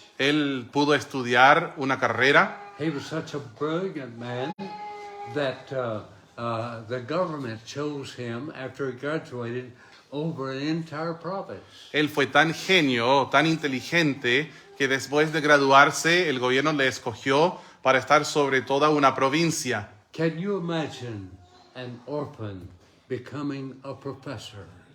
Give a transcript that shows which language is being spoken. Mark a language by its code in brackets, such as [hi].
[es] Él pudo estudiar una carrera. [en] He was such a brilliant man that the government chose him after he graduated over an entire province. [es] Él fue tan genio, tan inteligente, que después de graduarse el gobierno le escogió para estar sobre toda una provincia. [en] Can you imagine an orphan becoming a professor?